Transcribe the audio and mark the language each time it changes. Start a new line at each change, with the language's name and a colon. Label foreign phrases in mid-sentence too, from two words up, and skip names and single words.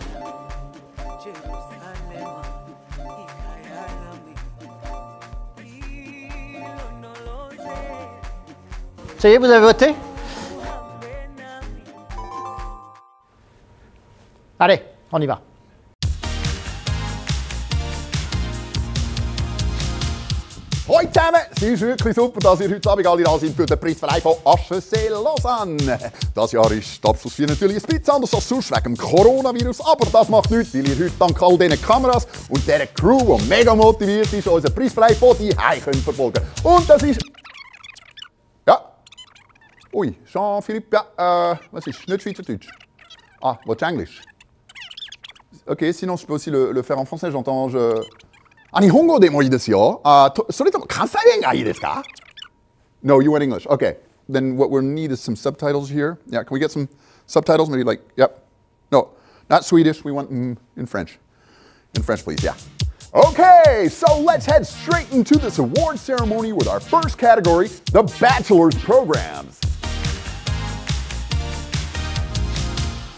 French: Ça y est, vous avez voté? Allez, on y va.
German: Hoi zusammen, es ist wirklich super, dass ihr heute Abend alle da seid für den Preisverleih von HEC Lausanne. Das Jahr ist die Abschlussfeier natürlich ein bisschen anders als sonst wegen dem Coronavirus, aber das macht nichts, weil ihr heute dank all diesen Kameras und dieser Crew, die mega motiviert ist, unseren Preisverleih von die Hause verfolgen. Und das ist... Ja. Ui, Jean-Philippe, ja, was ist? Nicht Schweizerdeutsch. Ah, willst du Englisch?
French: Ok, sinon je peux aussi le faire en français, j'entends...
Japanese: 日本語でもいいですよ。それとも関西がいいですか?
English: No, you went English. Okay. Then what we'll need is some subtitles here. Yeah, can we get some subtitles? Maybe like, yep. No, not Swedish. We want in French. In French, please, yeah. Okay, so let's head straight into this award ceremony with our first category, the Bachelor's Programs.